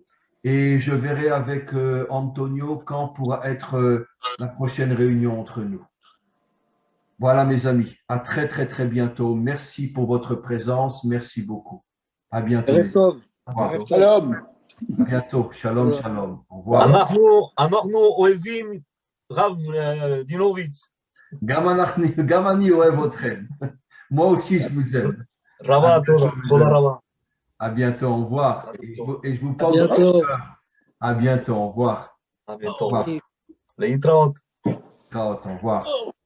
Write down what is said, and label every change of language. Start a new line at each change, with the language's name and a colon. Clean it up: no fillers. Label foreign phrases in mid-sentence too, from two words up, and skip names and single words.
French: Et je verrai avec Antonio quand pourra être la prochaine réunion entre nous. Voilà, mes amis. À très, très, très bientôt. Merci pour votre présence. Merci beaucoup. À bientôt. Au revoir. Shalom. À bientôt.
Hebrew: שלום שלום.
French: Au revoir.
Hebrew: אנחנו אוהבים רב דינוביץ. גם אני אוהב אתכם.
French: Moi aussi, je vous aime.
Hebrew: רבה, תודה רבה.
French: À bientôt, au revoir. Et je vous parle de votre cœur. À bientôt, au revoir. À bientôt. להתראות. Au revoir.